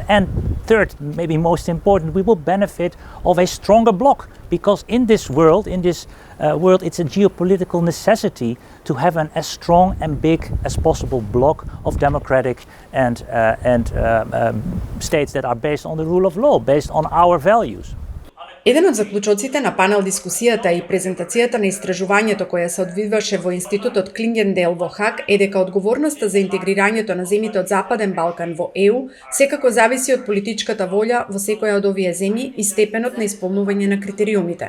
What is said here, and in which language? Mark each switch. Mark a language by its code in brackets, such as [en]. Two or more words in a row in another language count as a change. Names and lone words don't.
[en] And third, maybe most important, we will benefit of a stronger bloc, because in this world, it's a geopolitical necessity to have an as strong and big as possible bloc of democratic and states that are based on the rule of law, based on our values. [mk] Еден од заклучоците на панел дискусијата и презентацијата на истражувањето која се одвиваше во Институтот Клингендейл во Хаг е дека одговорноста за интегрирањето на земјите од Западен Балкан во ЕУ секако зависи од политичката волја во секоја од овие земји и степенот на исполнување на критериумите.